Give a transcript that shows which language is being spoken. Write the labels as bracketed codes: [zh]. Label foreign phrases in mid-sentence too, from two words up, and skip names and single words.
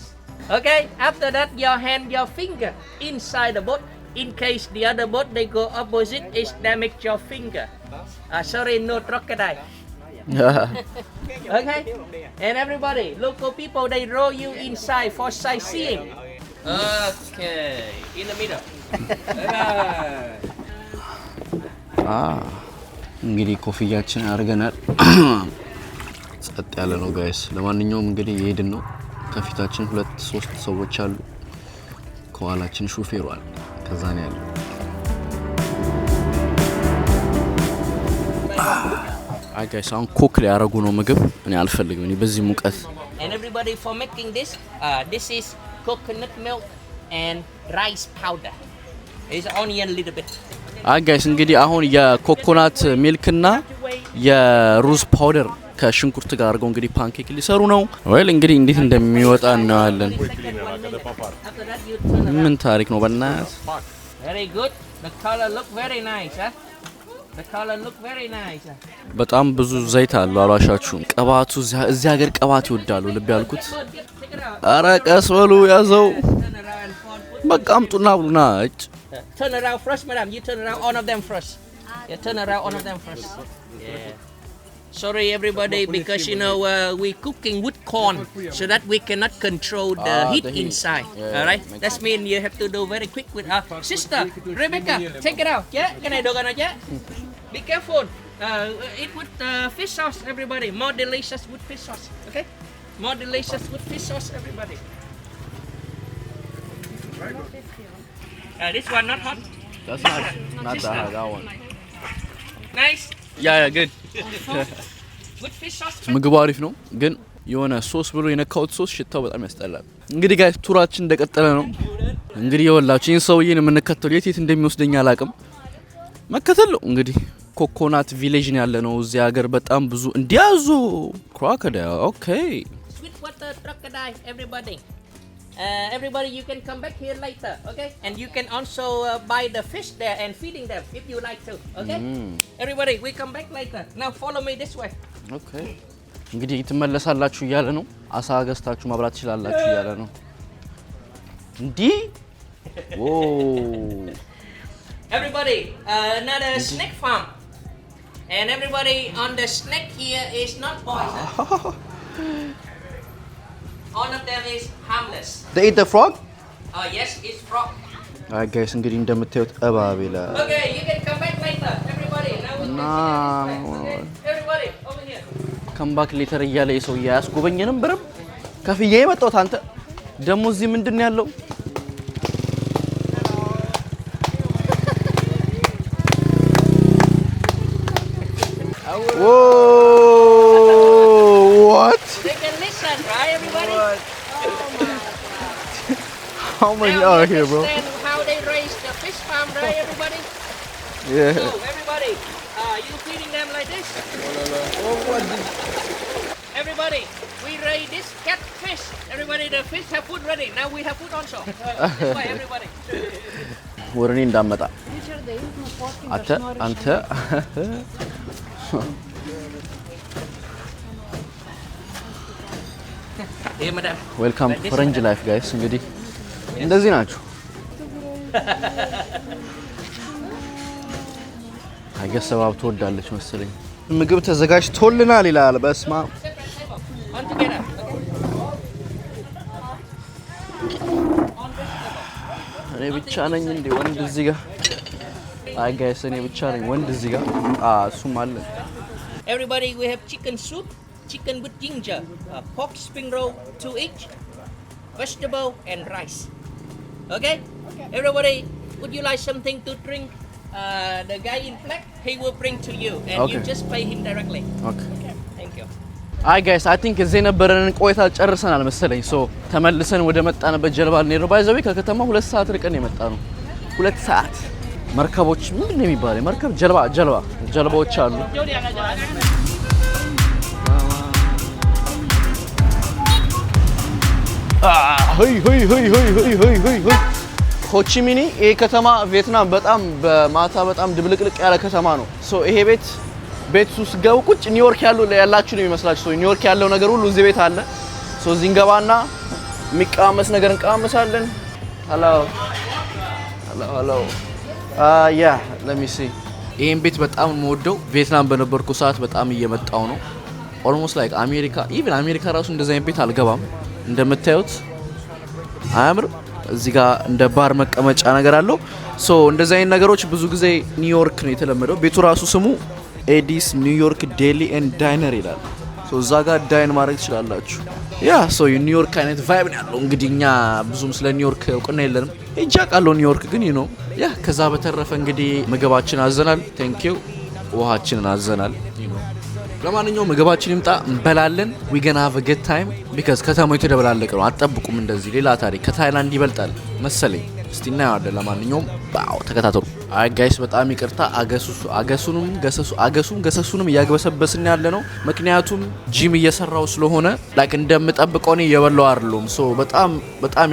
[en] Okay, after that, your hand, your finger inside the boat. In case the other boat, they go opposite, it's damage your finger. Sorry, no crocodile. Okay? And everybody, local people, they roll you inside for sightseeing. Okay, in the middle. [am] እንግዲህ ኮፍያችን አድርገናል። ጸጥ ያለ ነው ጋይስ። ለማንኛውም እንግዲህ እየሄድን ነው። ከፊታችን 2-3 ሰዎች አሉ። ከኋላችን ሹፌሩ አለ። ከዛ ነው ያለው። [en] hi guys [am] አሁን ኮክ ሊያረጉ ነው ምግብ። እኔ አልፈልግም እኔ በዚህ ሙቀት። [en] And everybody, for making this, this is coconut milk and rice powder. It's onion little bit. hi guys [am] እንግዲህ አሁን የኮኮናት ሚልክና የሩዝ ፓውደር ከሽንኩርት ጋር አድርገው እንግዲህ ፓንኬክ ሊሰሩ ነው። ወይል እንግዲህ እንዴት እንደሚወጣ እናያለን። ምን ታሪክ ነው በእናት። [en] Very good. The color look very nice, huh? The color look very nice. [am] በጣም ብዙ ዘይት አለው አሏሻችሁም። ቅባቱ እዚህ ሀገር ቅባት ይወዳሉ ልብ ያልኩት። ኧረ ቀስ በሉ ያዘው። በቃ አምጡና ብሉና እጭ [en] Turn around first, madam. You turn around all of them first. Yeah, turn around all of them first. Yeah. Sorry, everybody, because you know we cooking with corn, so that we cannot control the heat inside. Yeah, all right, that means you have to do very quick with sister Rebecca. Take it out. Yeah, can I do it? Yeah. Be careful. Eat with fish sauce, everybody. More delicious with fish sauce. Okay. More delicious with fish sauce, everybody. This one not hot. That's not that one. Nice. Yeah, good. With fish sauce. [am] ምግቡ አሪፍ ነው ግን የሆነ ሶስ ብሎ የነካውት ሶስ ሽታው በጣም ያስጠላል። እንግዲህ ጋይስ ቱራችን እንደቀጠለ ነው። እንግዲህ የወላችሁ ይሄን ሰውዬን የምንከተለው የት እንደሚወስደኝ አላውቅም። መከተል ነው እንግዲህ [en] coconut village [am] ነው ያለ ነው። እዚህ ሀገር በጣም ብዙ እንዲያዙ ክሮኮዳይል። ኦኬ [en] Sweetwater crocodile, everybody. Everybody, you can come back here later, okay? And you can also buy the fish there and feeding them if you like to, okay? Everybody, we come back later. Now follow me this way. Okay. [am] እንግዲህ ትመለሳላችሁ እያለ ነው። አሳ ገዝታችሁ ማብላት ትችላላችሁ እያለ ነው። እንዲ [en] Everybody, another snake farm. And everybody on the snake here is not poison. All of them is harmless. They eat the frog? Yes, it's frog. Alright guys, [am] እንግዲህ እንደምታዩት እባብ ይላል። [en] Okay, you can come back later. Everybody, now we okay. Everybody, over here. Come back later [am] እያለ የሰው ያስጎበኘንም ብርም ከፍዬ የመጣሁት አንተ ደሞ እዚህ ምንድነው ያለው? [en] Whoa! What? They can listen, right, everybody? How many are here, bro? Understand how they raise the fish farm, right, everybody? Yeah. So, everybody, you feeding them like this? Everybody, we raise this catfish. Everybody, the fish have food ready. Now we have food also. This way, everybody. [am] ወረኔ እንዳመጣ አንተ [en] Hey, madam. welcome Frenj Life guys። [am] እንግዲህ እንደዚህ ናችሁ። አይገስ ሰባብ ትወዳለች መሰለኝ። ምግብ ተዘጋጅቶልናል ይላል። በስማ [en] On together. [am] እኔ ብቻ ነኝ እንዴ ወንድ እዚህ ጋር? [en] hi guys [am] እኔ ብቻ ነኝ ወንድ እዚህ ጋር። እሱም አለ። [en] Everybody, we have chicken soup, chicken with ginger, pork spring roll, 2 each, vegetable and rice. Okay? Everybody, would you like something to drink? The guy in black, he will bring to you, and you just pay him directly. Okay. Thank you. hi guys I think [am] እዚህ ነበረን ቆይታ ጨርሰናል መሰለኝ። ሶ ተመልሰን ወደ መጣንበት ጀልባ ልንሄድ ነው። ባይዘው ከከተማ 2 ሰዓት ርቀን የመጣ ነው። 2 ሰዓት መርከቦች ምንድን ነው የሚባለው? መርከብ ጀልባዎች አሉ። ሆቺሚኒ ይሄ ከተማ ቪየትናም በጣም በማታ በጣም ድብልቅልቅ ያለ ከተማ ነው። ሶ ይሄ ቤት ውስጥ ገቡ ቁጭ ኒውዮርክ ያላችሁ ነው የሚመስላችሁ። ሶ ኒውዮርክ ያለው ነገር ሁሉ እዚህ ቤት አለ። ሶ እዚህ እንገባና የሚቃመስ ነገር እንቃመሳለን። [en] hello ya let me see [am] ይሄን ቤት በጣም የምወደው ቪየትናም በነበርኩ ሰዓት በጣም እየመጣው ነው። [en] almost like even America [am] ራሱ እንደዛ አይነት ቤት አልገባም። እንደምታዩት አያምርም? እዚህ ጋር እንደ ባር መቀመጫ ነገር አለው። ሶ እንደዛ አይነት ነገሮች ብዙ ጊዜ ኒውዮርክ ነው የተለመደው። ቤቱ ራሱ ስሙ ኤዲስ ኒውዮርክ ዴሊ ኤንድ ዳይነር ይላል። ሶ እዛ ጋር ዳይን ማድረግ ትችላላችሁ። ያ ሶ ኒውዮርክ አይነት ቫይብ ነው ያለው። እንግዲህ እኛ ብዙም ስለ ኒውዮርክ እውቅና የለንም። ሄጄ አውቃለሁ ኒውዮርክ ግን ያ ከዛ በተረፈ እንግዲህ ምግባችን አዘናል። [en] thank you [am] ውሃችንን አዘናል። ለማንኛውም ምግባችን ይምጣ እንበላለን። [en] we gonna have a good time because [am] ከተማው የተደበላለቀ ነው። አትጠብቁም እንደዚህ ሌላ ታሪክ ከታይላንድ ይበልጣል መሰለኝ። እስቲ እናየዋለን። ለማንኛውም ባው ተከታተሉ። አይ ጋይስ በጣም ይቅርታ አገሱም ገሰሱንም እያግበሰበስን ያለ ነው። ምክንያቱም ጂም እየሰራው ስለሆነ ላይክ እንደምጠብቀው ነው የበላው አይደለም። ሶ በጣም